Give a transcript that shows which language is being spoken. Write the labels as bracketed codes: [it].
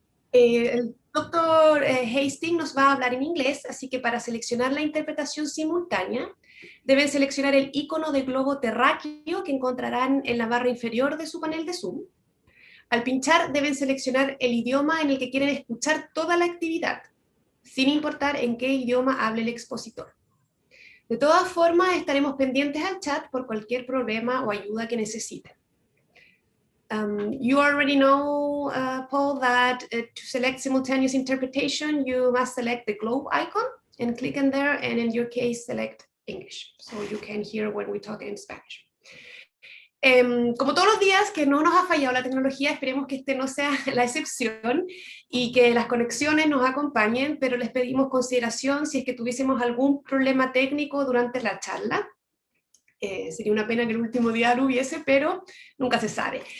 [es] El doctor Hastings nos va a hablar en inglés, así que para seleccionar la interpretación simultánea, deben seleccionar el icono de globo terráqueo que encontrarán en la barra inferior de su panel de Zoom. Al pinchar, deben seleccionar el idioma en el que quieren escuchar toda la actividad, sin importar en qué idioma hable el expositor. De todas formas, estaremos pendientes al chat por cualquier problema o ayuda que necesiten. [en] You already know, Paul, that to select simultaneous interpretation, you must select the globe icon and click in there, and in your case, select English, so you can hear when we talk in Spanish. [es] Como todos los días que no nos ha fallado la tecnología, esperemos que este no sea la excepción y que las conexiones nos acompañen, pero les pedimos consideración si es que tuviésemos algún problema técnico durante la charla. Sería una pena que el último día lo hubiese, pero nunca se sabe.